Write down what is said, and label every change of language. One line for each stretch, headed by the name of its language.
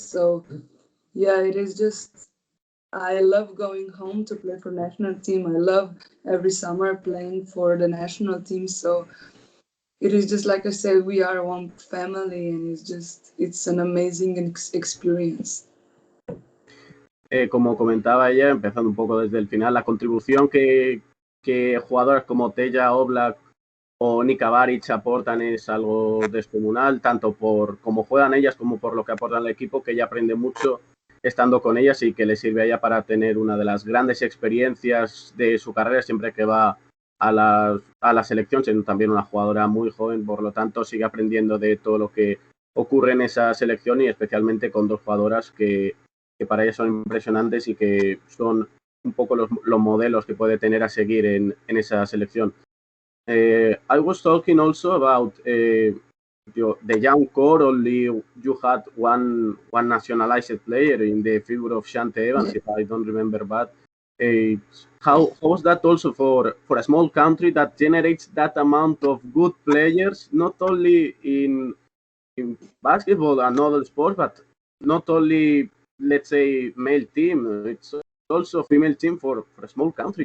English: So yeah, it is just, I love going home to play for national team. I love every summer playing for the national team. So it is just like I said, we are one family, and it's an amazing experience.
Spanish: Como comentaba ella, empezando un poco desde el final, la contribución que jugadoras como Teja, Oblak o Nika Baric aportan es algo descomunal, tanto por cómo juegan ellas como por lo que aportan al equipo, que ella aprende mucho estando con ellas y que le sirve a ella para tener una de las grandes experiencias de su carrera siempre que va a la selección, siendo también una jugadora muy joven, por lo tanto sigue aprendiendo de todo lo que ocurre en esa selección y especialmente con dos jugadoras que para ella son impresionantes y que son un poco los modelos que puede tener a seguir en esa selección.
English: I was talking also about the young core. Only you had one nationalized player in the figure of Shante Evans, if I don't remember bad. How was that also for a small country that generates that amount of good players, not only in basketball and other sports, but not only, let's say, male team, it's also female team for a small country.